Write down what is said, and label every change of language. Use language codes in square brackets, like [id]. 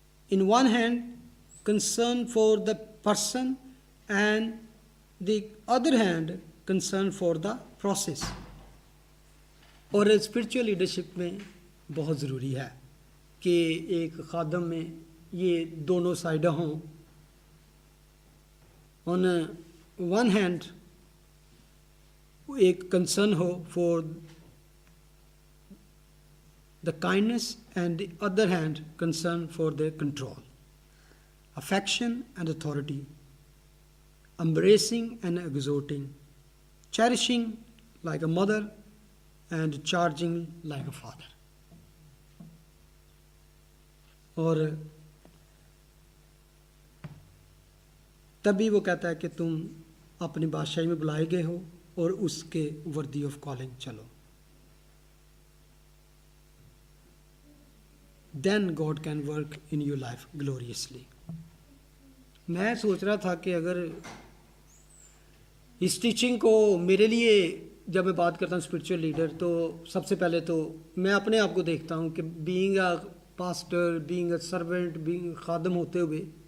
[en] On one hand concern for the person and the other hand concern for the process. [ur] اور spiritual leadership میں بہت ضروری ہے کہ ایک خادم میں یہ دونوں سائڈیں ہوں. [en] On one hand ایک concern ہو for the kindness and the other hand concern for the control. Affection and authority, embracing and exhorting, cherishing like a mother and charging like a father. [ur] اور تبھی وہ کہتا ہے کہ تم اپنی بادشاہی میں بلائے گئے ہو اور اس کے [en] worthy of calling [ur] چلو. [en] Then God can work in your life gloriously. [ur] میں سوچ رہا تھا کہ اگر اس ٹیچنگ کو میرے لیے جب میں بات کرتا ہوں اسپرچل لیڈر, تو سب سے پہلے تو میں اپنے آپ کو دیکھتا ہوں کہ [en] being a pastor, being a servant, [ur] being خادم ہوتے ہوئے